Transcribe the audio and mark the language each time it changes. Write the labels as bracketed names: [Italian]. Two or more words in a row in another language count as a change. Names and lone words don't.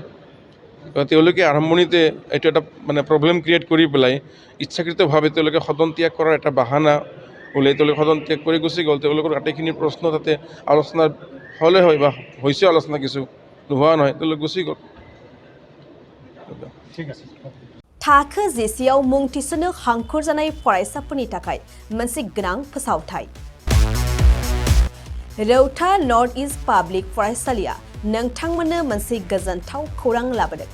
[Assamese] তেওঁলোকে আৰম্ভণিতে এইটো এটা মানে [English] problem create [Assamese] কৰি পেলাই ইচ্ছাকৃতভাৱে তেওঁলোকে সদন ত্যাগ কৰাৰ এটা বাহানা ওলাই তেওঁলোকে সদন ত্যাগ কৰি গুচি গ'ল। তেওঁলোকৰ আটাইখিনি প্ৰশ্ন তাতে আলোচনা হ'লে হয় বা হৈছে আলোচনা, কিছু নোহোৱা নহয়, তেওঁলোকে গুচি গ'ল। [Bodo] थाखो जिसेआव मुं थिसननो हांखुर जानाय फरायसाफोरनि थाखाय मोनसे गोनां फोसावथाय। रौता नर्थ इस्ट पाब्लिक फरायसालिया नोंथांमोननो मोनसे गोजोनथाव खौरां लाबोदों।